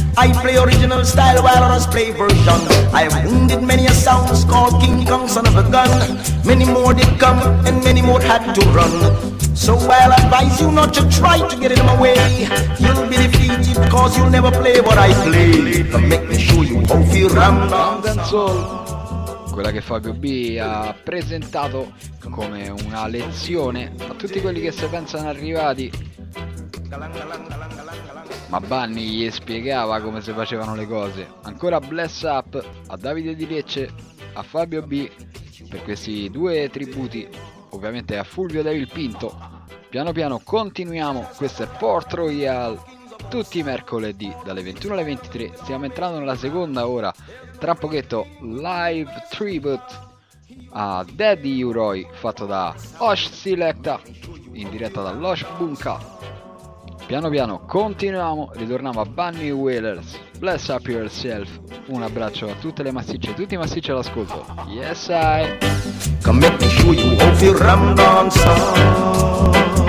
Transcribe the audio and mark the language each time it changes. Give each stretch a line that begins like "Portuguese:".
English: I play original style while others play version. I've wounded many a sounds called King Kong, son of a gun. Many more did come and many more had to run. So I'll advise you not to try to get in my way. You'll be defeated cause you'll never play what I play. Come make me show you how you run dancehall.
Italian: Quella che Fabio B ha presentato come una lezione a tutti quelli che si pensano arrivati. Ma Bunny gli spiegava come si facevano le cose. Ancora bless up a Davide Di Lecce, a Fabio B per questi due tributi, ovviamente a Fulvio David Pinto. Piano piano continuiamo, questo è Port Royal. Tutti i mercoledì dalle 21 alle 23 stiamo entrando nella seconda ora. Tra pochetto live tribute a Daddy Uroy fatto da Osh Selecta in diretta dall'Osh Bunker. Piano piano continuiamo, ritorniamo a Bunny Wailers.
English: Bless up yourself.
Italian: Un abbraccio a tutte le massicce, tutti i massicci all'ascolto.
English: Yes I come make me show you how you ram dong song.